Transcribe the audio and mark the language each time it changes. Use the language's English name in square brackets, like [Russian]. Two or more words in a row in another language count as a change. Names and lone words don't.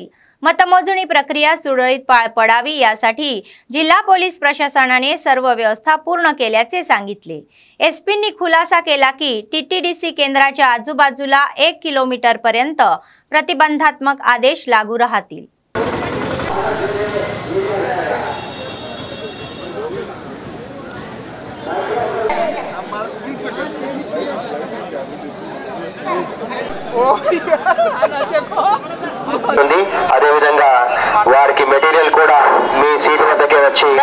[Marathi] मतमोजणी प्रक्रिया सुरळीत पार पडावी यासाठी जिल्हा पोलीस प्रशासनाने सर्व व्यवस्था पूर्ण केल्याचे सांगितले। एसपींनी खुलासा केला की टीटीडीसी केंद्राच्या आजूबाजूला 1 किलोमीटर पर्यंत प्रतिबंधात्मक आदेश लागू राहतील। [Telugu] అదే విధంగా వారికి మెటీరియల్ కూడా మీ సీట్ వద్దకే వచ్చి